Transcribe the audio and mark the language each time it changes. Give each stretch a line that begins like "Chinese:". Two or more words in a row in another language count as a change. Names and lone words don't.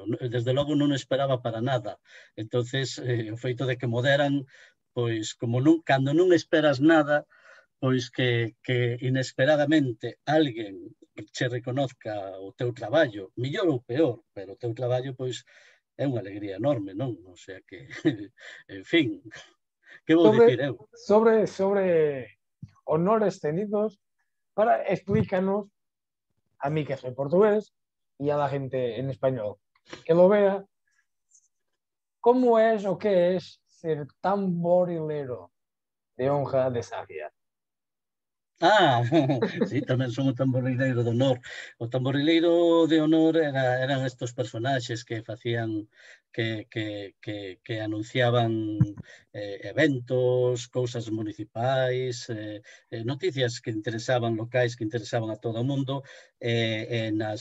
Galician: Desde logo non esperaba para nada. Entonces, o feito de que mo deran, pois, como cando non esperas nada, pois que inesperadamente alguén che reconozca o teu traballo, mellor ou peor, pero o teu traballo, pois, é unha alegría enorme, non?
Spanish: O sea que,
Galician: en fin, que vou dicir eu?
Spanish: Sobre honores tenidos, explícanos, a mí que soy portugués, y a la gente en español que lo vea, cómo es o qué es ser tamborilero
Galician: de honra
Spanish: de Sarria.
Galician: Sí, tamén son o tamborileiro de honor. O tamborileiro de honor eran estos personaxes que facían que anunciaban eventos, cousas municipais, noticias que interesaban locais, que interesaban a todo o mundo, nas